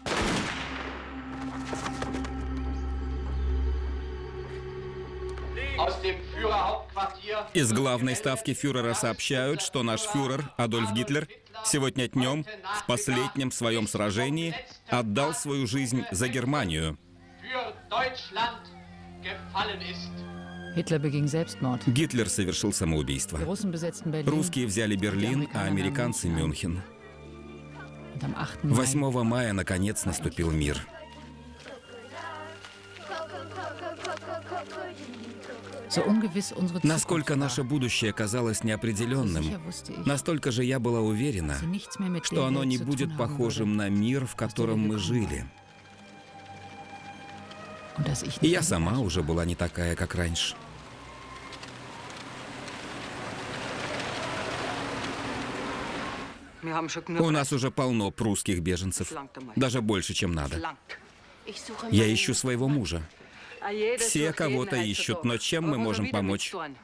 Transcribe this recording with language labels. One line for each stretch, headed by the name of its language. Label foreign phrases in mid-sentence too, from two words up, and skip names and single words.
Russian: Из главной ставки фюрера сообщают, что наш фюрер Адольф Гитлер сегодня днем в последнем своем сражении отдал свою жизнь за Германию.
German: Hitler beging Selbstmord.
Russian: Гитлер совершил самоубийство.
German: Die Russen besetzten Berlin.
Russian: Русские взяли Берлин, а американцы — Мюнхен.
German: Und am 8. Mai
Russian: 8 мая, наконец, наступил мир.
German: so ungewiss unsere
Russian: Насколько
German: Zukunft war,
Russian: наше будущее казалось неопределенным,
German: sicher wusste ich,
Russian: настолько же я была уверена,
German: dass sie nichts mehr mit
Russian: что
German: der
Russian: оно
German: Welt
Russian: не
German: zu
Russian: будет
German: tun haben
Russian: похожим на мир, в котором мы жили.
German: würde. Und dass ich
Russian: И
German: nicht
Russian: я сама уже была не такая, как раньше. У нас уже полно прусских беженцев. Даже больше, чем надо. Я ищу своего мужа. Все кого-то ищут, но чем мы можем помочь?